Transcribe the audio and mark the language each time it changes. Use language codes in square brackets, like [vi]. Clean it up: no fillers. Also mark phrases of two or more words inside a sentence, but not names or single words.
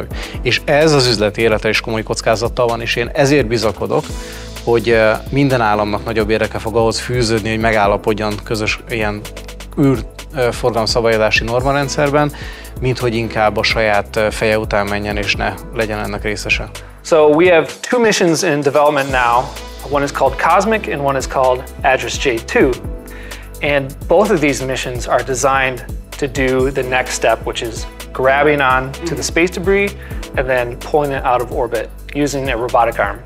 [hu] És ez az üzleti életre is komoly kockázattal van, és én ezért bizakodok, hogy minden államnak nagyobb érdeke fog ahhoz fűződni, hogy megállapodjon közös ilyen űrforgalomszabályozási normarendszerben, mint hogy inkább a saját feje után menjen és ne legyen ennek részese. [en] So we have 2 missions in development now. One is called Cosmic and one is called Address J2. And both of these missions are designed to do the next step, which is grabbing on to the space debris and then pulling it out of orbit using a robotic arm.